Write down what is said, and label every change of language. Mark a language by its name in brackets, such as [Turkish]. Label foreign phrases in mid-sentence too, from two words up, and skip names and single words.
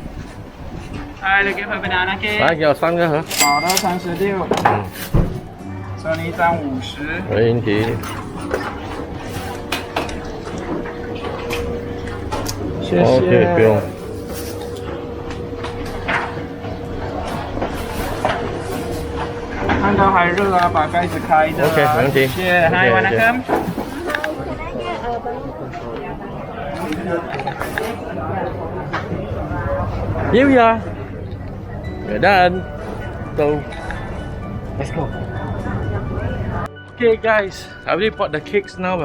[Vietnamese] Ai là cái phần banana kia. Phải giờ xăng nữa hả? Bỏ đó 36. [Chinese] 算你一张50。没问题。谢谢。 OK， 不用。看到还热啊，把盖子开的。 OK， 没问题。谢谢。Hai, [English] Wanakkam. Here we are. We're done. So, let's go. Okay, guys, I already bought the cakes now.